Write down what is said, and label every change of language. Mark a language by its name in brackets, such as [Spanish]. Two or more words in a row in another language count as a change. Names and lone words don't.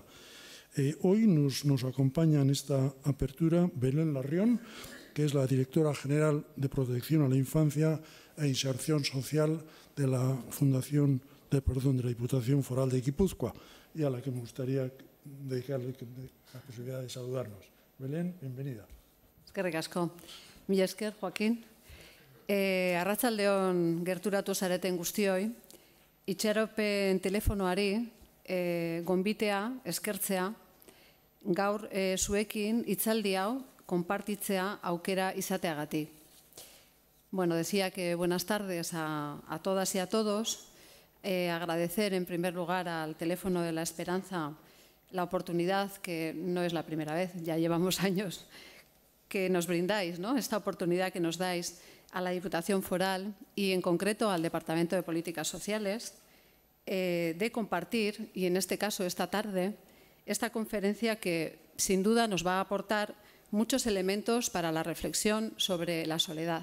[Spanish] Hoy nos acompaña en esta apertura Belén Larrión, que es la directora general de Protección a la Infancia e Inserción Social de la de la Diputación Foral de Guipúzcoa, y a la que me gustaría dedicarle la posibilidad de saludarnos. Belén, bienvenida. [Basque] Eskerrik asko. Mila esker, Joaquín. Arratsaldeon gerturatu zareten guztioi. itxaropen telefonoari gonbitea, eskertzea, gaur zuekin hitzaldi hau konpartitzea aukera izateagatik. [Spanish] Bueno, decía que buenas tardes a todas y a todos. Agradecer en primer lugar al Teléfono de la Esperanza la oportunidad, que no es la primera vez, ya llevamos años, que nos brindáis, ¿no? Esta oportunidad que nos dais a la Diputación Foral y en concreto al Departamento de Políticas Sociales de compartir, y en este caso esta tarde, esta conferencia que sin duda nos va a aportar muchos elementos para la reflexión sobre la soledad.